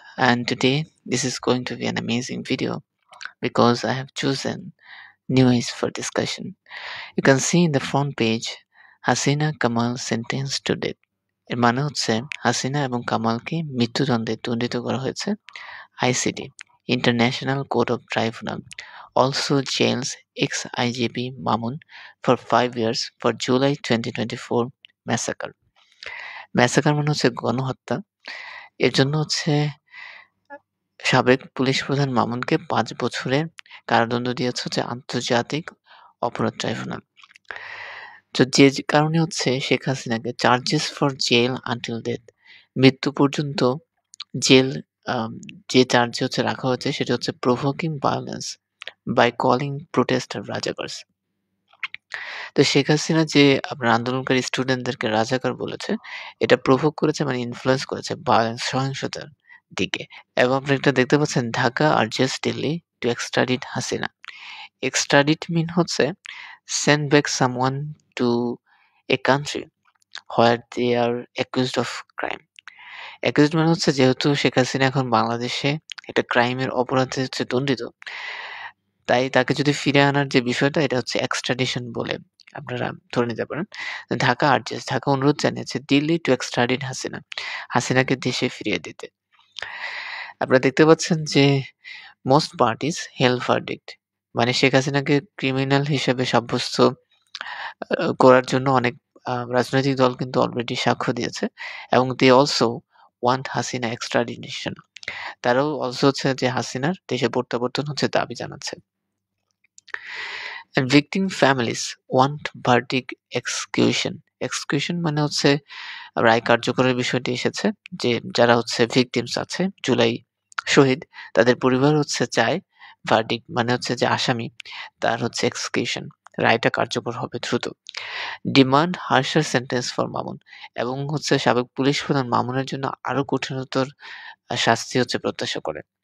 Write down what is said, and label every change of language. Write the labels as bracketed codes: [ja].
[en] And today this is going to be an amazing video because I have chosen news for discussion. You can see in the front page Hasina Kamal sentenced to death. [bn] এর মানে হচ্ছে হাসিনা এবং কামালকে মৃত্যুদণ্ডে দণ্ডিত করা হয়েছে [en] ICT international court of tribunal also jails ex-IGP Mamun for 5 years for July 2024 massacre. [bn] Massacre মানে হচ্ছে গণহত্যা। এর জন্য হচ্ছে সাবেক পুলিশ প্রধান মামুনকে ৫ বছরের কারাদণ্ড দিয়েছে হচ্ছে আন্তর্জাতিক অপরাধ ট্রাইব্যুনাল। তো যে কারণে হচ্ছে শেখ হাসিনাকে charges for jail until death মৃত্যু পর্যন্ত জেল আম যে চার্জে হচ্ছে রাখা হয়েছে সেটা হচ্ছে [en] Provoking violence by calling protester razakars. [bn] তো শেখ হাসিনা যে আপনার আন্দোলনকারী স্টুডেন্টদেরকে রাজাকার বলেছে, এটা প্রভোক করেছে মানে ইনফ্লুয়েন্স করেছে ভায়োলেন্স সহিংসতার দিকে। এবং আপনি এটা দেখতে পাচ্ছেন [en] Dhaka urges Delhi to extradite Hasina. Extradite mean হচ্ছে send back someone to a country where they are accused of crime. [bn] accused মানে হচ্ছে যেহেতু শেখ হাসিনা এখন বাংলাদেশে একটা ক্রাইমের অপরাধে হচ্ছে দণ্ডিত, তাই তাকে যদি ফিরে আনার যে বিষয়টা এটা হচ্ছে এক্সট্রাডিশন বলে আপনারা ধরে নিতে পারেন। ঢাকা আরজেস ঢাকা অনুরোধ জানিয়েছে দিল্লি টু এক্সট্রাডিট হাসিনা। হাসিনাকে দেশে ফিরিয়ে দিতে। আপনারা দেখতে পাচ্ছেন যে মোস্ট পার্টিস হেল ভার্ডিক্ট মানে শেখ হাসিনাকে ক্রিমিনাল হিসেবে সাব্যস্ত করার জন্য অনেক রাজনৈতিক দল কিন্তু অলরেডি সাক্ষ্য দিয়েছে এবং [en] They also want Hasina extradition. [bn] তারাও অলসো হচ্ছে যে হাসিনার দেশে প্রত্যাবর্তন হচ্ছে দাবি জানাচ্ছে। [en] And victim families want verdict execution. [bn] Execution মানে হচ্ছে রায় কার্যকরের বিষয়টি এসেছে যে যারা হচ্ছে ভিকটিমস আছে জুলাই শহীদ তাদের পরিবার হচ্ছে চায় ভার্ডিক্ট মানে হচ্ছে যে আসামি তার হচ্ছে এক্সিকিউশন রায়টা কার্যকর হবে দ্রুত। [en] demand harsher sentence for Mamun [bn] এবং হচ্ছে সাবেক পুলিশ প্রধান মামুনের জন্য আরো কঠিনতর শাস্তি হচ্ছে প্রত্যাশা করে।